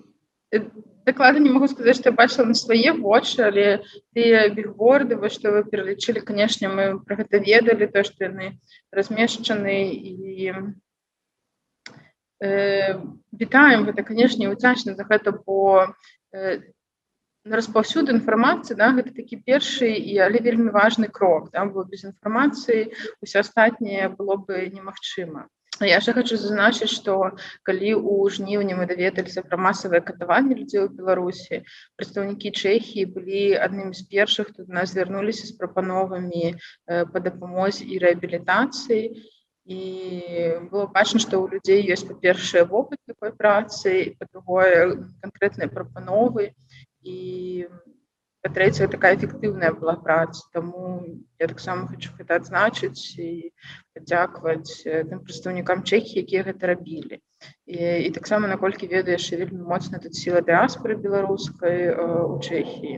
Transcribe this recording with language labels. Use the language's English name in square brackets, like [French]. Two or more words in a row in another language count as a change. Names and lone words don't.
[Belarusian] Дакладна не магу сказаць, што я бачыла на свае вочы, але тыя бігборды, што вы пералічылі, канешне, мы пра гэта ведалі, то, што яны размешчаны, і вітаем гэта, канешне, удзячна за гэта, бо распаўсюд інфармацыі, гэта такі першы, але вельмі важны крок, бо без інфармацыі ўсё астатняе было бы немагчыма. [Ukrainian] Я ще хочу зазначити, що коли у жнівні ми довідалися про масове катування людей у Білорусі, представники Чехії були одним з перших, хто до нас звернулися з пропановами по допомозі і реабілітації. І було бачно, що у людей є, по-перше, опит такої праці, і, по-друге, конкретні пропанови. [Belarusian] І па-трэцяе, такая эфектыўная была праца, таму я таксама хочу гэта адзначыць і падзякаваць тым прадстаўнікам Чэхіі, якія гэта рабілі. І таксама, наколькі ведаю, яшчэ вельмі моцна тут сіла дыаспоры беларускай у Чэхіі.